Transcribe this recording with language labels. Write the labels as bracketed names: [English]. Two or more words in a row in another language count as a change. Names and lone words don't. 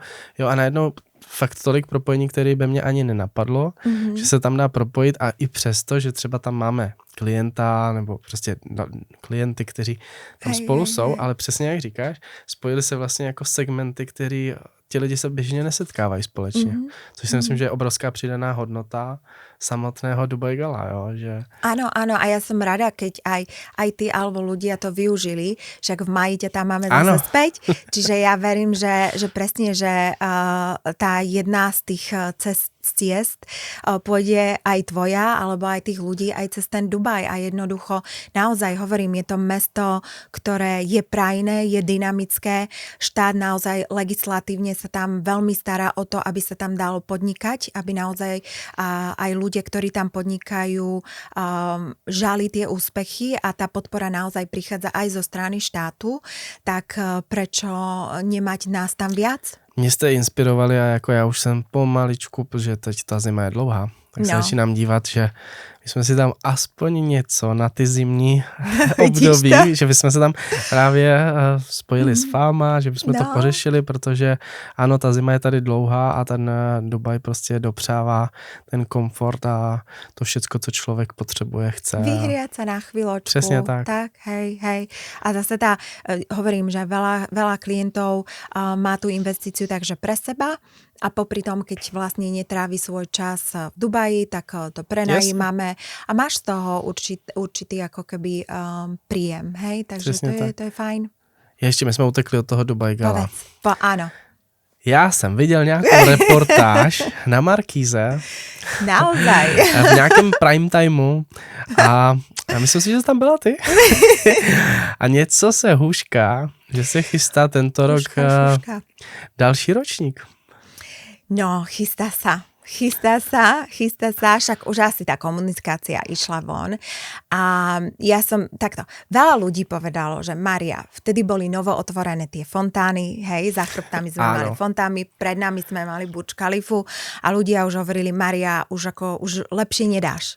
[Czech] Jo, a najednou fakt tolik propojení, které by mě ani nenapadlo, že se tam dá propojit a i přesto, že třeba tam máme klienta nebo prostě klienty, kteří tam spolu jsou, ale přesně jak říkáš, spojili se vlastně jako segmenty, který ti lidi se běžně nesetkávají společně. Což si myslím, že je obrovská přidaná hodnota samotného Dubai Gala, jo, že... Áno, [Slovak] a ja som rada, keď aj ty alebo ľudia to využili, však v maji ťa tam máme zase späť, čiže ja verím, že presne, že tá jedna z tých ciest pôjde aj tvoja, alebo aj tých ľudí aj cez ten Dubaj a jednoducho naozaj hovorím, je to mesto, ktoré je prajné, je dynamické, štát naozaj legislatívne sa tam veľmi stará o to, aby sa tam dalo podnikať, aby naozaj aj ľudia, ktorí tam podnikajú, žali tie úspechy a tá podpora naozaj prichádza aj zo strany štátu, tak prečo nemať nás tam viac? [Czech] Mě jste inspirovali a jako já už jsem pomaličku, protože teď ta zima je dlouhá, tak se začínám dívat, že my jsme si tam aspoň něco na ty zimní období, že bychom se tam právě spojili s váma, že bychom to pořešili, protože ano, ta zima je tady dlouhá a ten Dubaj prostě dopřává ten komfort a to všecko, co člověk potřebuje, chce. [Slovak] Vyhriať sa na chvíľočku. [Czech] Přesně tak. [Slovak] Tak, hej. A zase hovorím, že veľa klientov má tú investíciu takže pre seba a popri tom, keď vlastne netrávi svoj čas v Dubaji, tak to prenajímame a máš z toho určitý ako keby príjem, hej? Takže to je fajn. [Czech] Ještě my jsme utekli od toho Dubai Gala. [Slovak] Áno. [Czech] Já jsem viděl nějakou reportáž na Markíze. [Slovak] Naozaj. [Czech] V nějakém [English] prime timeu [Czech] a já myslím si, že tam byla ty. A něco se hůšká, že se chystá tento rok další ročník. No, [Slovak] chystá sa. chystá sa, však už asi tá komunikácia išla von. A ja som, takto, veľa ľudí povedalo, že Maria, vtedy boli novo otvorené tie fontány, hej, za chrbtami sme mali fontány, pred nami sme mali Burj Khalifu a ľudia už hovorili, Maria, už lepšie nedáš.